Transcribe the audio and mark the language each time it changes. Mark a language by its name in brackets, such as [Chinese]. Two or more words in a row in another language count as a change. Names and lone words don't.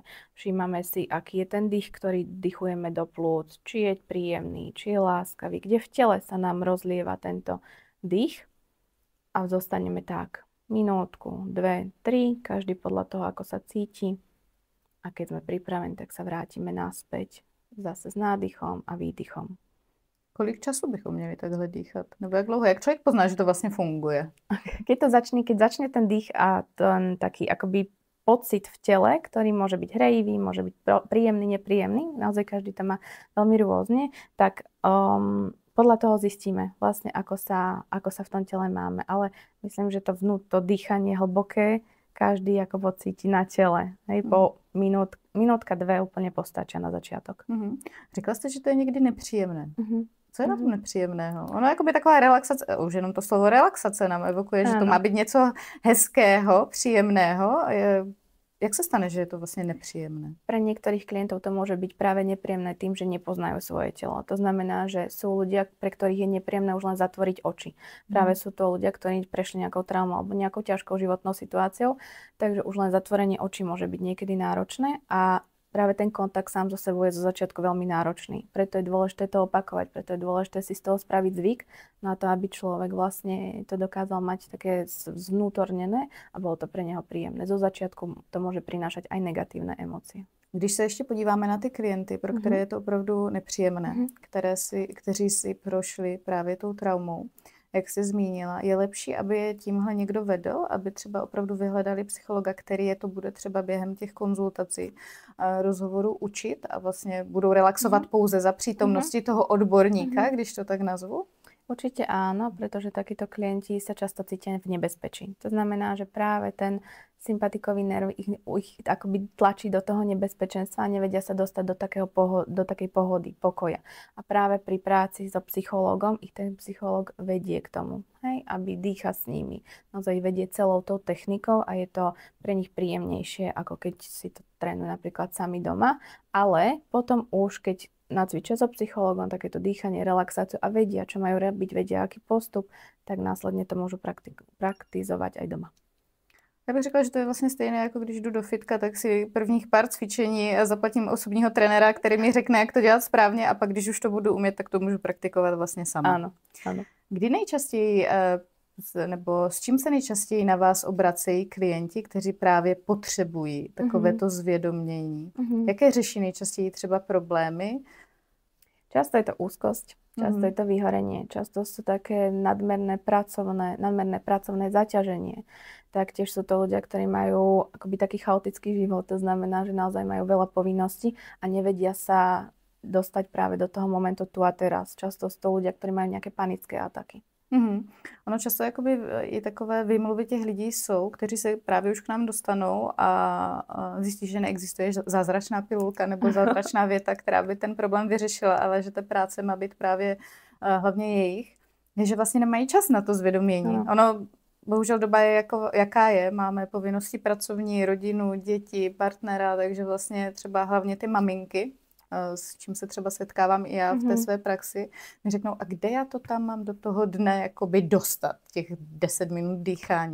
[Slovak] Všímame si, aký je ten dých, ktorý dýchujeme do plúc, či je príjemný, či je láskavý, kde v tele sa nám rozlieva tento dých a zostaneme tak minútku, 2, 3, každý podľa toho, ako sa cíti. A keď sme pripravení, tak sa vrátime naspäť zase s nádychom a výdychom. [Czech] Kolik času bychom měli takhle dýchat? Nebo jak dlouho? Jak člověk pozná, že to vlastně funguje? [Slovak] Keď začne ten dých a ten taký akoby pocit v tele, ktorý môže byť hrejivý, môže byť príjemný, nepríjemný, naozaj každý to má veľmi rôzne, tak podľa toho zistíme vlastne, ako sa v tom tele máme. Ale myslím, že to dýchanie hlboké každý ako pocíti na tele. Hej, po minútka, 2 úplne postačia na začiatok. [Czech] Řekla jste, že to je někdy nepříjemné. Co je na tom nepříjemného? Ono je jakoby taková relaxace, už jenom to slovo relaxace nám evokuje, že to má být něco hezkého, příjemného. [Slovak] Jak sa stane, že je to vlastne nepríjemné? Pre niektorých klientov to môže byť práve nepríjemné tým, že nepoznajú svoje telo. To znamená, že sú ľudia, pre ktorých je nepríjemné už len zatvoriť oči. Práve sú to ľudia, ktorí prešli nejakou traumou alebo nejakou ťažkou životnou situáciou, takže už len zatvorenie očí môže byť niekedy náročné a práve ten kontakt sám so sebou je zo začiatku veľmi náročný. Preto je dôležité to opakovať, preto je dôležité si z toho spraviť zvyk na to, aby človek vlastne to dokázal mať také zvnútornené a bolo to pre neho príjemné. Zo začiatku to môže prinášať aj negatívne emócie. [Czech] Když se ještě podíváme na ty klienty, pro které je to opravdu nepříjemné, kteří si prošli právě tou traumou, jak jsi zmínila, je lepší, aby je tímhle někdo vedl, aby třeba opravdu vyhledali psychologa, který je to bude třeba během těch konzultací, rozhovorů učit a vlastně budou relaxovat pouze za přítomnosti toho odborníka, když to tak nazvu? [Slovak] Určite áno, pretože takíto klienti sa často cítia v nebezpečí. To znamená, že práve ten sympatikový nerv ich akoby tlačí do toho nebezpečenstva a nevedia sa dostať do takej pohody, pokoja. A práve pri práci so psychológom ich ten psychológ vedie k tomu, hej, aby dýcha s nimi. Naozaj vedie celou tou technikou a je to pre nich príjemnejšie, ako keď si to trénujú napríklad sami doma. Ale potom už, keď nacvičia so psychológom takéto dýchanie, relaxáciu a vedia, čo majú robiť, vedia, aký postup, tak následne to môžu praktizovať aj doma. [Czech] Já bych řekla, že to je vlastně stejné, jako když jdu do fitka, tak si prvních pár cvičení a zaplatím osobního trenéra, který mi řekne, jak to dělat správně a pak, když už to budu umět, tak to můžu praktikovat vlastně sama. [Slovak] Áno, áno. [Czech] Kdy nejčastěji, nebo s čím se nejčastěji na vás obracejí klienti, kteří právě potřebují takovéto zvědomění? Jaké řeší nejčastěji třeba problémy? [Slovak] Často je to úzkosť, často je to vyhorenie, často sú také nadmerné pracovné zaťaženie. Taktiež sú to ľudia, ktorí majú akoby taký chaotický život, to znamená, že naozaj majú veľa povinností a nevedia sa dostať práve do toho momentu tu a teraz. Často sú to ľudia, ktorí majú nejaké panické ataky. [Czech] Ono často jakoby i takové výmluvy těch lidí jsou, kteří se právě už k nám dostanou a zjistí, že neexistuje zázračná pilulka nebo zázračná věta, která by ten problém vyřešila, ale že ta práce má být právě hlavně jejich, že vlastně nemají čas na to zvědomění. Ono, bohužel doba je jaká je, máme povinnosti pracovní, rodinu, děti, partnera, takže vlastně třeba hlavně ty maminky, s čím se třeba setkávám i já v té své praxi, mi řeknou, a kde já to tam mám do toho dne jakoby dostat, těch 10 minut dýchání.